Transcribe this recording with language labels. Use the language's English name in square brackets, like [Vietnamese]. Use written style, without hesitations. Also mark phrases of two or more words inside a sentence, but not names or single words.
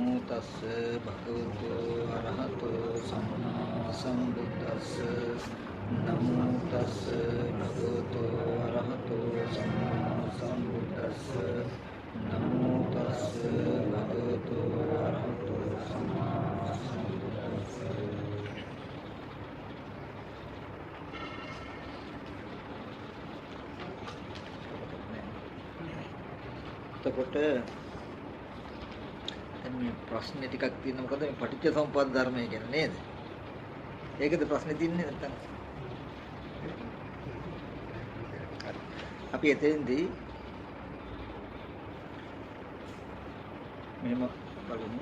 [Pali] තස්ස භගවතු අරහතෝ සම්මා සම්බුද්දස්ස නමෝ තස්ස භගවතු අරහතෝ සම්මා සම්බුද්දස්ස නමෝ තස්ස භගවතු අරහතෝ සම්මා සම්බුද්දස්ස. [Sinhala] එතකොට මේ ප්‍රශ්න ටිකක් තියෙනවා. මොකද මේ පටිච්ච සමුප්පාද ධර්මය කියන්නේ නේද? ඒකද ප්‍රශ්නේ තියන්නේ නැත්තම්. අපි එතෙන්දී මෙහෙම බලමු.